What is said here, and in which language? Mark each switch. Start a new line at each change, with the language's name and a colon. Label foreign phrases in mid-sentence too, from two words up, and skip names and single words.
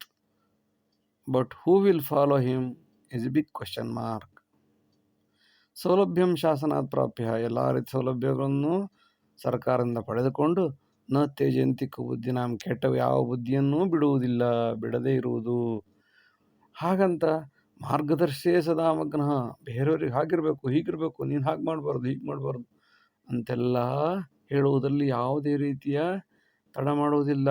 English: But who will follow him is a big question mark.
Sanskrit: ಸೌಲಭ್ಯಂ ಶಾಸನಾತ್ ಪ್ರಾಪ್ಯ,
Kannada: ಎಲ್ಲ ರೀತಿಯ ಸೌಲಭ್ಯಗಳನ್ನು ಸರ್ಕಾರದಿಂದ ಪಡೆದುಕೊಂಡು
Sanskrit: ನ ತ್ಯಜಂತಿ ಕುಬುದ್ಧಿನಾಂ,
Kannada: ಕೆಟ್ಟ ಯಾವ ಬುದ್ಧಿಯನ್ನೂ ಬಿಡದೇ ಇರುವುದು. ಹಾಗಂತ
Sanskrit: ಮಾರ್ಗದರ್ಶೇ ಸದಾ ಮಗ್ನಃ,
Kannada: ಬೇರೆಯವ್ರಿಗೆ ಹಾಗಿರಬೇಕು, ಹೀಗಿರಬೇಕು, ನೀನು ಹಾಗೆ ಮಾಡಬಾರ್ದು, ಹೀಗೆ ಮಾಡಬಾರ್ದು ಅಂತೆಲ್ಲ ಹೇಳುವುದರಲ್ಲಿ ಯಾವುದೇ ರೀತಿಯ ತಡ ಮಾಡುವುದಿಲ್ಲ.